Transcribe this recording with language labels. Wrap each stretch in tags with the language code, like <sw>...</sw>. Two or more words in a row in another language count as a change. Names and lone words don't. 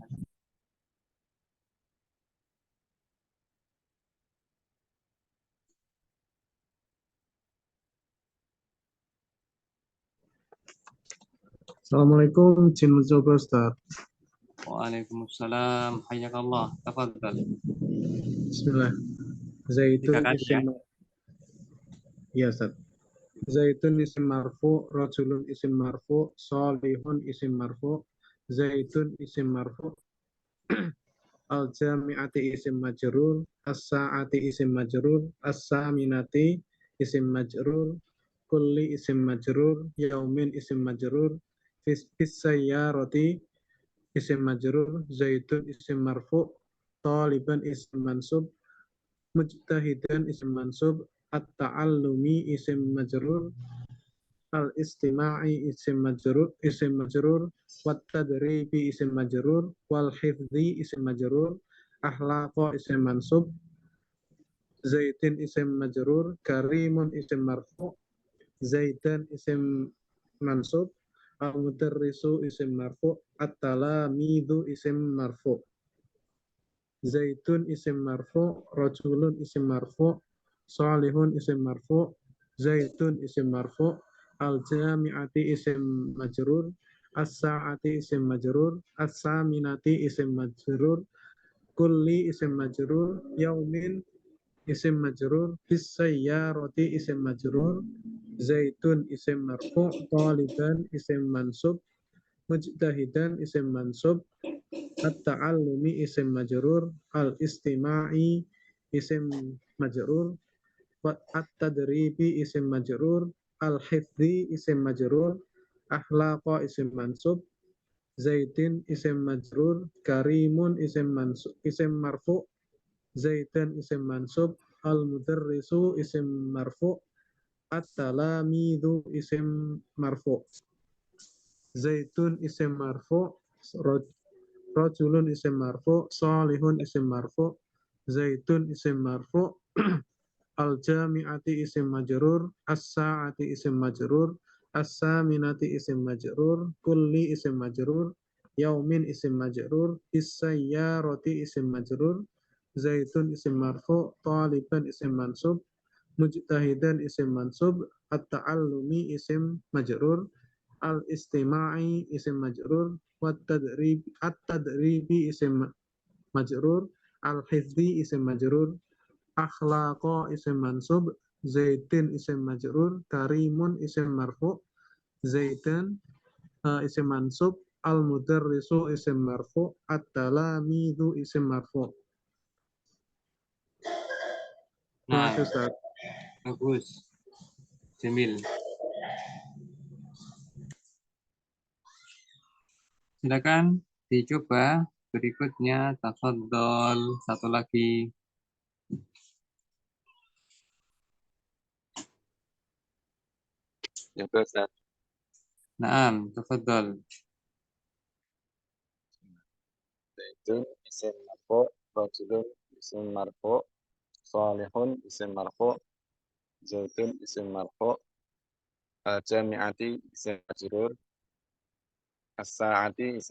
<id>Assalamualaikum, izin mencoba Ustaz.</id> <ar>وعليكم السلام. حياك الله. تفضل. بسم الله. زيتون</ar> <id>3 kali ya.</id> <ar>اسم يا أستاذ. زيتون اسم مرفوع، رجل اسم مرفوع، صالح اسم مرفوع، زيتون اسم مرفوع, الجامعة اسم مجرور، الساعة اسم مجرور، الثامنة اسم مجرور، كل اسم مجرور، يوم اسم مجرور، في السيارة اسم مجرور، زيتون اسم مرفوع، طالبا اسم منصوب، مجتهدا اسم منصوب، التعلم اسم مجرور, الاستماع اسم مجرور، والتدريب اسم مجرور، والحفظ اسم مجرور، أخلاق اسم منصوب، زيتٍ اسم مجرور، كريم اسم مرفوع، زيتا اسم منصوب، المدرس اسم مرفوع، التلاميذ اسم مرفوع. زيتون اسم مرفوع، رجل اسم مرفوع، صالح اسم مرفوع، زيتون اسم مرفوع، الجامعة اسم مجرور، الساعة اسم مجرور، الثامنة اسم مجرور، كل اسم مجرور، يوم اسم مجرور، بالسيارة اسم مجرور, زيتون اسم مرفوع، طالبا اسم منصوب، مجتهدا اسم منصوب، التعلم اسم مجرور، الاستماع اسم مجرور، التدريب اسم مجرور، الحفظ اسم مجرور، أخلاق اسم منصوب، زيتٍ اسم مجرور، كريم اسم منصوب، اسم مرفوع، زيتا اسم منصوب، المدرس اسم مرفوع، التلاميذ اسم مرفوع. زيتون اسم مرفوع، رجل اسم مرفوع، صالح اسم مرفوع، زيتون اسم مرفوع، الجامعة اسم مجرور، الساعة اسم مجرور، الثامنة اسم مجرور، كل اسم مجرور، يوم اسم مجرور، السيارة اسم مجرور، زيتون اسم مرفوع، طالبا اسم منصوب، مجتهدا اسم منصوب، التعلم اسم مجرور، الاستماع اسم مجرور, التدريب اسم مجرور، الحفظ اسم مجرور، أخلاق اسم منصوب، زيدٍ اسم مجرور، كريم اسم مرفوع، زيدا اسم منصوب، المدرس اسم مرفوع، التلاميذ اسم مرفوع.</ar> <id>Terima Nah, kasih Ustaz. bagus. Jamil. Silakan dicoba berikutnya, tafadhol, satu lagi. Ya, Ustaz.</id> <ar>نعم، تفضل. زيد اسم مرفوع، رجل اسم مرفوع، صالح اسم مرفوع، زيتون اسم مرفوع، جامعة اسم مجرور، الساعة اسم</ar>